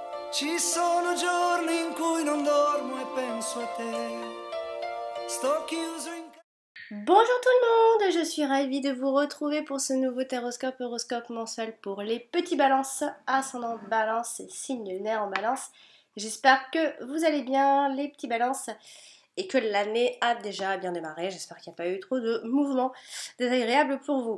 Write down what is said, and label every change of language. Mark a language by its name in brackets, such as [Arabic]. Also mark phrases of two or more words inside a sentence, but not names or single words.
[Italian] Ci sono giorni in cui non dormo e penso a te. Sto chiuso in casa. [French] Bonjour tout le monde, je suis ravie de vous retrouver pour ce nouveau horoscope mensuel pour les petits balances, ascendant balance et signe lunaire en balance. J'espère que vous allez bien les petits balances et que l'année a déjà bien démarré. J'espère qu'il n'y a pas eu trop de mouvements désagréables pour vous.